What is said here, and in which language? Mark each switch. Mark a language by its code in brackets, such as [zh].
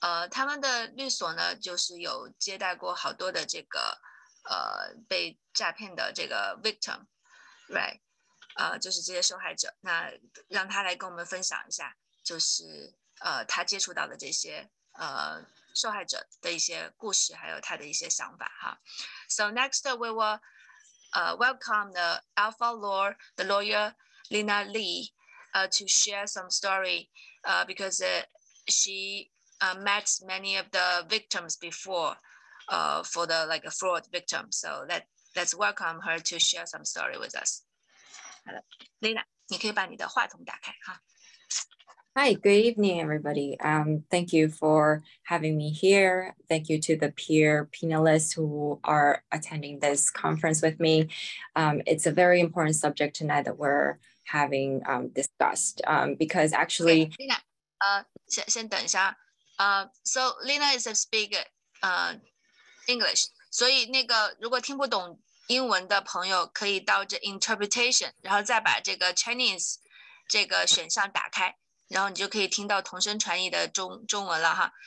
[zh] 他们的律所呢，就是有接待过好多的这个被诈骗的这个 victim，right？就是这些受害者，那让他来跟我们分享一下，就是他接触到的这些受害者的一些故事，还有他的一些想法哈。 [en] So next we will welcome the Alpha Law, the lawyer Lina Lee, to share some story because she met many of the victims before for the like a fraud victim. So let's welcome her to share some story with us. [zh] 好的 ，Lina， 你可以把你的话筒打开哈。 [en] Hi, good evening, everybody. Thank you for having me here. Thank you to the peer panelists who are attending this conference with me. It's a very important subject tonight that we're having discussed because actually, [zh] Lina， 先等一下， [en] So Lina is a speaker English， [zh] 所以那个如果听不懂英文的朋友可以到这 interpretation， 然后再把这个 Chinese 这个选项打开，然后你就可以听到同声传译的中文了哈。